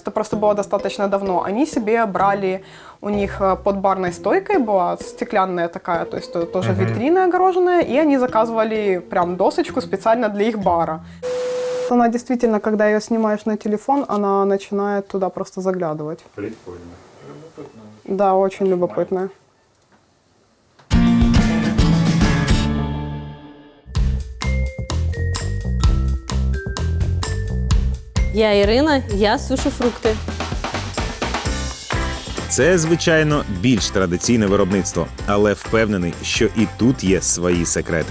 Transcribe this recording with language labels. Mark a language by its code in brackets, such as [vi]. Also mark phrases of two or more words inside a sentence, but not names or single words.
[ru] Это просто было достаточно давно. Они себе брали, у них под барной стойкой была стеклянная такая, то есть тоже витрина огороженная, и они заказывали прям досочку специально для их бара. Она действительно, когда ее снимаешь на телефон, она начинает туда просто заглядывать. Прикольно. Да, очень любопытная. [uk] Я Ірина, я сушу фрукти. Це, звичайно, більш традиційне виробництво, але впевнений, що і тут є свої секрети.